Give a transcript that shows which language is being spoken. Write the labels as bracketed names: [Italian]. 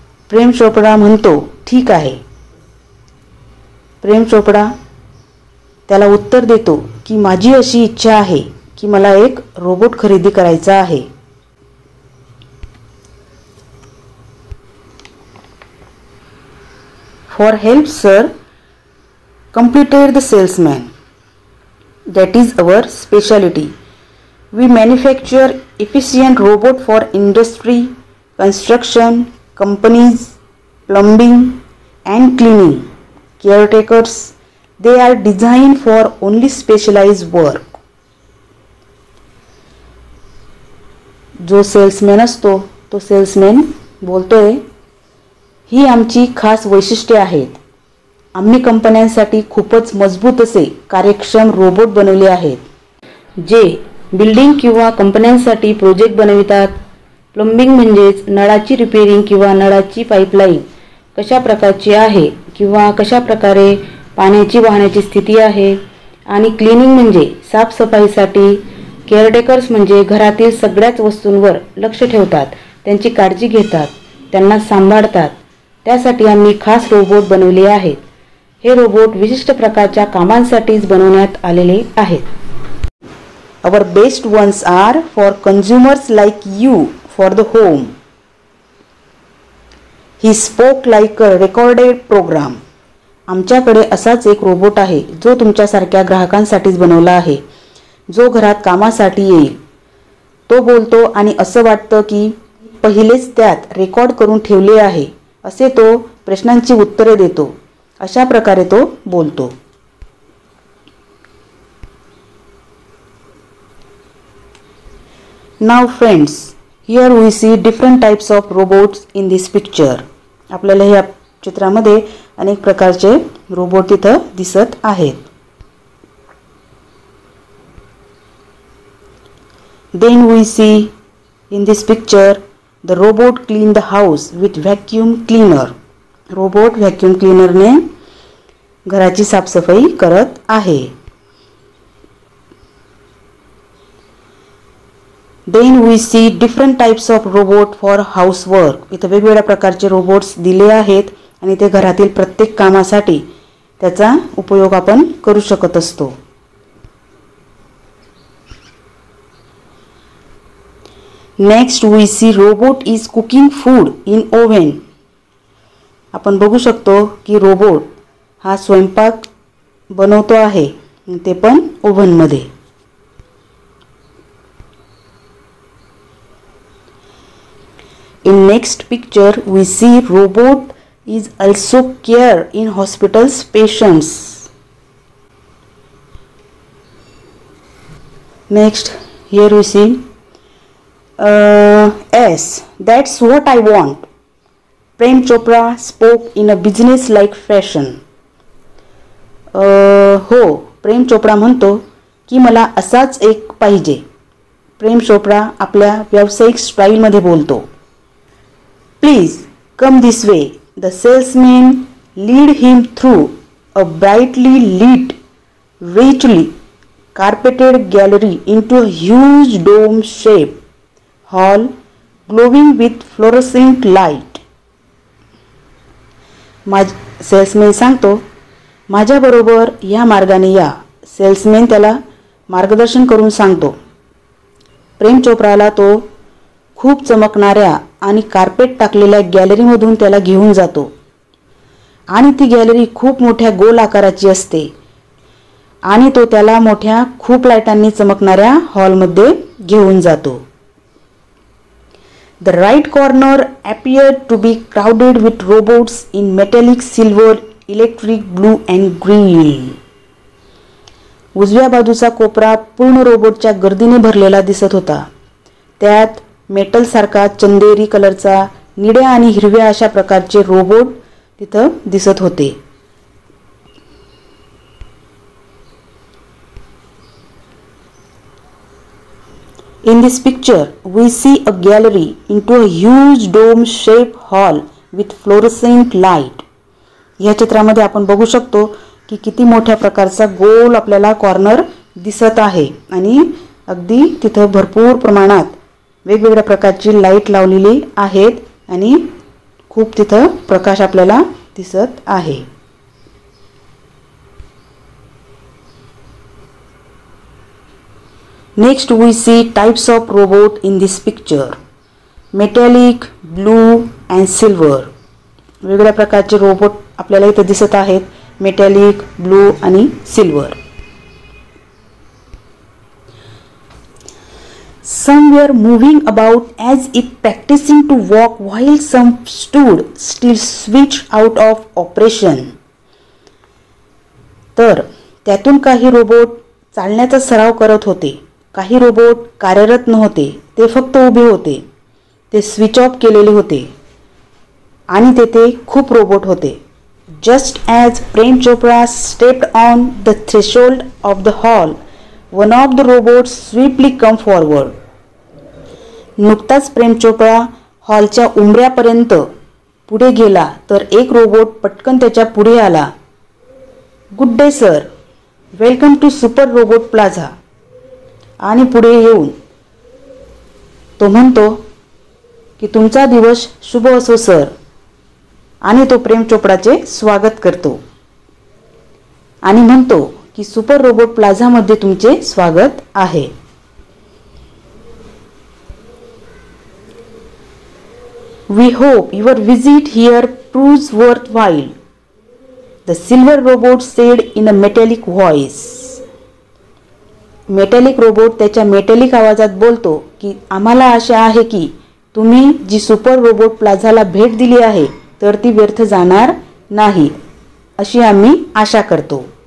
[Marathi] प्रेम चोपडा म्हणतो ठीक आहे. प्रेम चोपडा त्याला उत्तर देतो की माझी अशी इच्छा आहे की मला एक रोबोट खरेदी करायचा आहे. [English] For help sir, completed the salesman. That is our specialty. We manufacture efficient robot for industry, construction, companies, plumbing and cleaning, caretakers. They are designed for only specialized work. [Marathi] जो सेल्समॅन असतो तो salesman बोलतोय, ही आमची खास वैशिष्ट्ये आहेत. आम्ही कंपन्यांसाठी खूपच मजबूत असे कार्यक्षम रोबोट बनवले आहेत, जे बिल्डिंग किंवा कंपन्यांसाठी प्रोजेक्ट बनवितात. प्लंबिंग म्हणजेच नळाची रिपेरिंग किंवा नळाची पाईपलाईन कशा प्रकारची आहे किंवा कशा प्रकारे पाण्याची वाहण्याची स्थिती आहे. आणि क्लिनिंग म्हणजे साफसफाईसाठी. केअरटेकर्स म्हणजे घरातील सगळ्याच वस्तूंवर लक्ष ठेवतात, त्यांची काळजी घेतात, त्यांना सांभाळतात. त्यासाठी आम्ही खास रोबोट बनवले आहेत. हे रोबोट विशिष्ट प्रकारच्या कामांसाठीच बनवण्यात आलेले आहेत. [English] Our best ones are for consumers like you for the home. He spoke like a recorded program. [Marathi] आमच्याकडे असाच एक रोबोट आहे जो तुमच्यासारख्या ग्राहकांसाठीच बनवला आहे, जो घरात कामासाठी येईल. तो बोलतो आणि असं वाटतं की पहिलेच त्यात रेकॉर्ड करून ठेवले आहे असे तो प्रश्नांची उत्तरे देतो. अशा प्रकारे तो बोलतो. [English] Now friends, here we see different types of robots in this picture. [Marathi] आपल्याला या चित्रामध्ये अनेक प्रकारचे रोबोट तिथं दिसत आहेत. [English] Then we see In this picture, the robot cleaned the house with vacuum cleaner. [Marathi] Robot vacuum क्लीनरने घराची साफसफाई करत आहे. [English] Then we see different types of robot for housework. [Marathi] इथे वेगवेगळ्या प्रकारचे रोबोट्स दिले आहेत आणि ते घरातील प्रत्येक कामासाठी त्याचा उपयोग आपण करू शकत असतो. [English] Next we see robot is cooking food in oven. [Marathi] आपण बघू शकतो की रोबोट हा स्वयंपाक बनवतो आहे ते पण ओव्हन मध्ये. [English] In next picture we see robot is also care in hospitals patients. Next here we see yes, that's what I want. Prem Chopra spoke in a business like fashion. [Marathi] हो, प्रेम चोप्रा म्हणतो की मला असाच एक पाहिजे. प्रेम चोप्रा आपल्या व्यावसायिक स्टाईलमध्ये बोलतो. [English] Please come this way. The salesman lead him through a brightly lit, richly carpeted gallery into a huge dome-shaped hall glowing with fluorescent light. [Marathi] Salesman सांगतो, माझ्याबरोबर या मार्गाने या. सेल्समॅन त्याला मार्गदर्शन करून सांगतो. प्रेम चोप्राला तो खूप चमकणाऱ्या आणि कार्पेट टाकलेल्या गॅलरीमधून त्याला घेऊन जातो आणि ती गॅलरी खूप मोठ्या गोल आकाराची असते आणि तो त्याला मोठ्या खूप लाईटांनी चमकणाऱ्या हॉलमध्ये घेऊन जातो. [English] The right corner appeared to be crowded with robots in metallic silver, electric blue and green. [Marathi] उजव्या बाजूचा कोपरा पूर्ण रोबोटच्या गर्दीने भरलेला दिसत होता. त्यात मेटल सारखा चंदेरी कलरचा, निळ्या आणि हिरव्या अशा प्रकारचे रोबोट तिथं दिसत होते. [English] In this picture we see a gallery into a huge dome shaped hall with fluorescent light. [Marathi] या चित्रामध्ये आपण बघू शकतो की किती मोठ्या प्रकारचा गोल आपल्याला कॉर्नर दिसत आहे आणि अगदी तिथं भरपूर प्रमाणात वेगवेगळ्या प्रकारची लाईट लावलेली आहेत आणि खूप तिथं प्रकाश आपल्याला दिसत आहे. [English] Next we see types of robot in this picture. Metallic, blue and silver. [Marathi] वेगवेगळ्या प्रकारचे रोबोट आपल्याला इथे दिसत आहेत. मेटॅलिक, ब्लू आणि silver. [English] Some were moving about as if practicing to walk while some stood still switched out of operation. [Marathi] तर त्यातून काही रोबोट चालण्याचा सराव करत होते. काही रोबोट कार्यरत नव्हते, ते फक्त उभे होते. ते स्विच ऑफ केलेले होते आणि तेथे खूप रोबोट होते. [English] Just as Prem Chopra stepped on the threshold of the hall, one of the robots swiftly came forward. [Marathi] नुकताच प्रेम चोप्रा हॉलच्या उंबऱ्यापर्यंत पुढे गेला तर एक रोबोट पटकन त्याच्या पुढे आला. [English] Good day sir, welcome to super robot plaza. [Marathi] आणि पुढे येऊन तो म्हणतो की तुमचा दिवस शुभ असो सर. आणि तो प्रेम चोप्राचे स्वागत करतो आणि म्हणतो की सुपर रोबोट प्लाझामध्ये तुमचे स्वागत आहे. [English] We hope your visit here proves worthwhile, the silver robot said in a metallic voice. [Marathi] Metallic robot त्याच्या मेटॅलिक आवाजात बोलतो की आम्हाला आशा आहे की तुम्ही जी सुपर रोबोट प्लाझाला भेट दिली आहे तर ती व्यर्थ जाणार नाही अशी आम्ही आशा करतो.